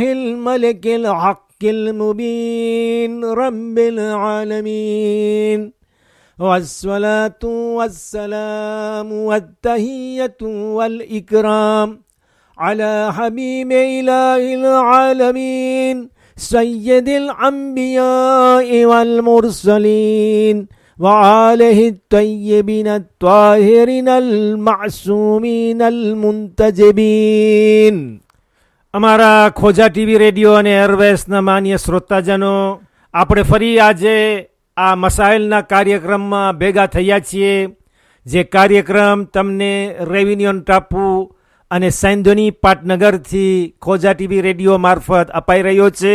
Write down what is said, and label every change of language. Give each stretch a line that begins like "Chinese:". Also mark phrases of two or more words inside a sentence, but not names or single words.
Arabic: الملك الحق المبين رب العالمين والصلاة والسلام والتحية والإكرام على حبيب إله العالمين سيد الأنبياء والمرسلين وآله الطيبين الطاهرين المعصومين المنتجبين.
Gujarati: અમારા ખોજા ટીવી રેડિયો અને એરવેસના માન્ય શ્રોતાજનો, આપણે ફરી આજે આ મસાઇલના કાર્યક્રમમાં ભેગા થયા છીએ. જે કાર્યક્રમ તમને રેવિન્યુન ટાપુ અને સૈંધોની પાટનગરથી ખોજા ટીવી રેડિયો મારફત અપાઈ રહ્યો છે.